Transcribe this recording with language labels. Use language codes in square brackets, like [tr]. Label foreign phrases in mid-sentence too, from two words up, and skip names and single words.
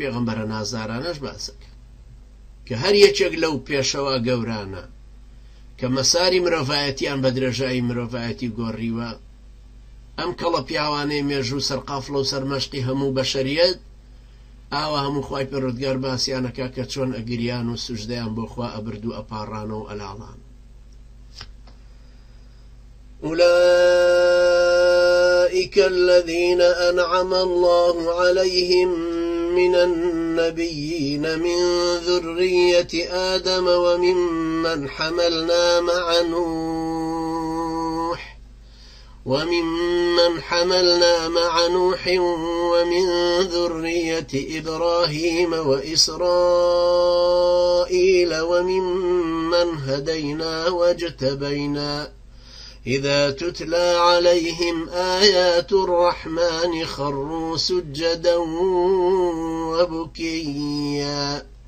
[ckb] پێغەمبەرە نازدارانەش باسەکە کە هەر یەکێک لەو پێشەوە گەورانە کە مەساری مرۆڤایەتیان بە درێژایی مرۆڤایەتی گۆڕیوە، ئەم کەڵە پیاوانەی مێژوو سەرقافڵە و سەرمەشقی هەموو بەشەریەت ئاوا هەموو خوای پەروەردگار باسییانەکە کە چۆن ئەگریان و سوژدەیان بۆ خوا ئەبرد و ئەپاڕانە و ئەلاڵان. [ar] أولئك الذين أنعم الله عليهم من النبيين من ذرية آدم وممن حملنا مع نوح ومن ذرية إبراهيم وإسرائيل وممن هدينا واجتبينا إذا تتلى عليهم آيات الرحمن خروا سجدا وبكيا.